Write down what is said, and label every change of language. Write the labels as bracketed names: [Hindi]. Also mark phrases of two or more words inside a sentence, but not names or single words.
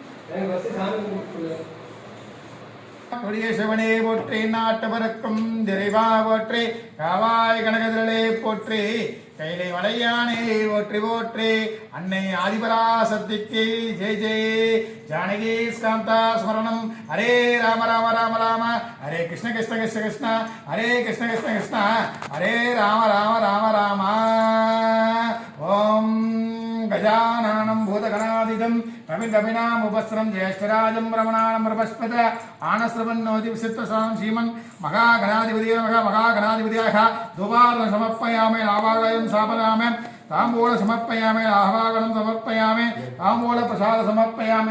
[Tamil] கொடியேசவனே போற்றி, நாட்டவருக்கும் திரைவா போற்றி, காவாய் கனகதிரளே போற்றி, கைலை மலையானே போற்றி போற்றி, அன்னை ஆதிபராசக்திக்கு ஜெய் ஜெய். [Sanskrit] जानकी स्कान्ता स्मरणम्। हरे राम राम राम राम हरे कृष्ण कृष्ण कृष्ण कृष्ण हरे कृष्ण कृष्ण कृष्ण हरे राम राम राम राम. ஓம் गजाननं भूतगणादिदं कविकविनामुपस्रं ज्येष्ठराजं रमणानं प्रपस्पत आनस्रवन्नोदिविसित्तसां श्रीमन् महागणाधिपतिये नमः. महागणाधिपत्याः धूपार्घ्यं समर्पयामि, नावागयं स्थापयामि, ताम्बूलं समर्पयामि, आह्वागनं समर्पयामि, ताम्बूलप्रसादं समर्पयामि.